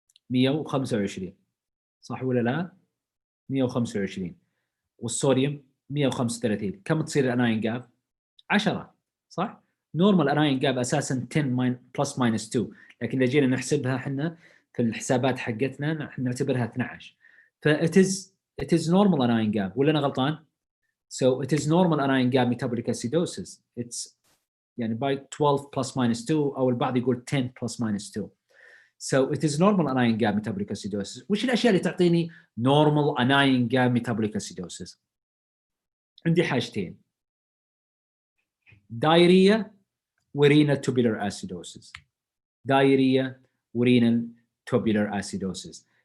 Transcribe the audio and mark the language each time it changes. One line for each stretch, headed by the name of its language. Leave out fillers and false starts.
Arabic: 125 صح ولا لا؟ 125. والصوديوم 135. كم تصير الاناين جاب؟ 10 صح؟ نورمال اناين جاب اساسا 10 بلس ماينس 2، لكن اذا جينا نحسبها احنا في الحسابات حقتنا نعتبرها 12.
English: ف it is normal anion gap
Arabic: ولا انا غلطان؟
English: So it is normal anion gap metabolic acidosis. It's يعني by 12 plus minus 2
Arabic: او البعض يقول
English: 10 plus minus 2. So it is normal anion gap metabolic acidosis.
Arabic: وش الاشياء اللي تعطيني
English: normal anion gap metabolic acidosis؟
Arabic: عندي حاجتين: دايريا ورينال توبولار اسيدوسيس. دايريا ورينال توبولار اسيدوسيس.